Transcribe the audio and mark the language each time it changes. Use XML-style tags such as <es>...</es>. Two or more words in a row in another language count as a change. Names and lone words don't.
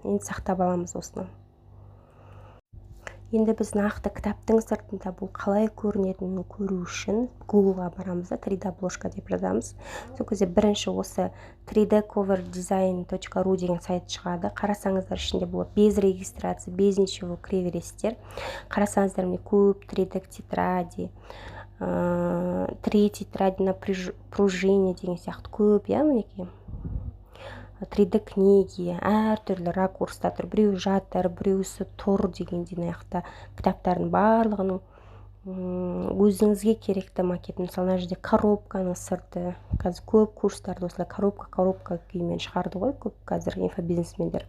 <kk>Енді сақтап аламыз осыны. Енді біз нақты кітаптың сыртында бұл қалай көрінетінін көру үшін Google-ға барамыз да, 3D обложка деп жазамыз. Сол кезде бірінші осы 3dcoverdesign.ru деген сайт шығады. Қарасаңыздар, ішінде болады</kk> <ru>без регистрации, без ничего</ru> <kk>кіре бересіздер. Қарасаңыздар, міне көп 3D тетради, 3</kk> <ru>тетради на пружине</ru> <kk>деген сияқты көп, мінекей. 3D книги, әртүрлі ракурста тұр. Біреу жатыр, біреусі тұр дегендей аяқта кітаптардың барлығының өзіңізге керекті макетін. Мысалы, мына жерде коробканың сырты. Қазір көп курстарды осылай коробка күйімен шығарды ғой, көп қазір инфобизнесмендер.</kk>